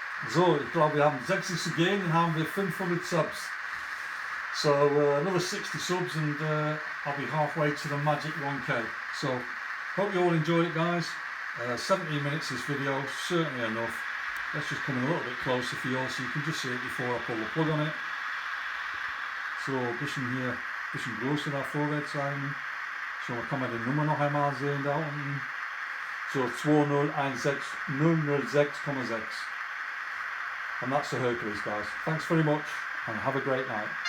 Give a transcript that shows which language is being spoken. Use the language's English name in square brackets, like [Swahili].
[German] So, ich glaube, wir haben 60 zu gehen, dann haben wir 500 Subs. [English] So another 60 subs and I'll be halfway to the magic 1k. So hope you all enjoyed it, guys. 17 minutes this video, certainly enough. Let's just come in a little bit closer for you all so you can just see it before I pull the plug on it. [German] So bisschen hier, bisschen größer da vorwärts zeigen. So man kann man die Nummer noch einmal sehen da unten. [English] So 2016006,6. And that's the Hercules, guys. Thanks very much and have a great night.